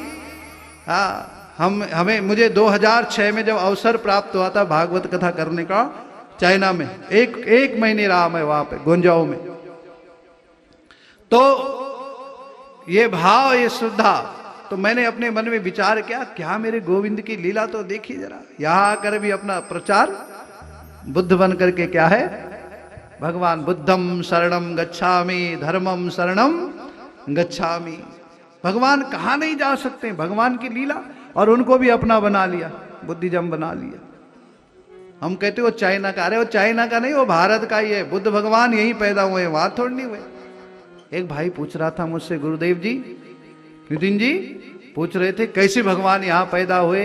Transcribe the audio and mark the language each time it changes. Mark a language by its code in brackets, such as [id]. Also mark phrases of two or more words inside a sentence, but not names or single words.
[hi] हमें मुझे 2006 में जब अवसर प्राप्त हुआ था भागवत कथा करने का चाइना में, एक महीने रहा मैं वहां पे गुंजाओ में, तो ये भाव, ये श्रद्धा, तो मैंने अपने मन में विचार किया, क्या मेरे गोविंद की लीला तो देखी जरा। यहां आकर भी अपना प्रचार बुद्ध बन करके क्या है? [pi] भगवान बुद्धम शरणम गच्छामि, धर्मम शरणम गच्छामि। [hi] भगवान कहाँ नहीं जा सकते, भगवान की लीला। और उनको भी अपना बना लिया, बुद्धिज्म बना लिया। हम कहते हो चाइना का, अरे वो चाइना का नहीं, वो भारत का ही है। बुद्ध भगवान यहीं पैदा हुए, वहां थोड़ी नहीं हुए। एक भाई पूछ रहा था मुझसे, गुरुदेव जी, नितिन जी पूछ रहे थे कैसे भगवान यहाँ पैदा हुए।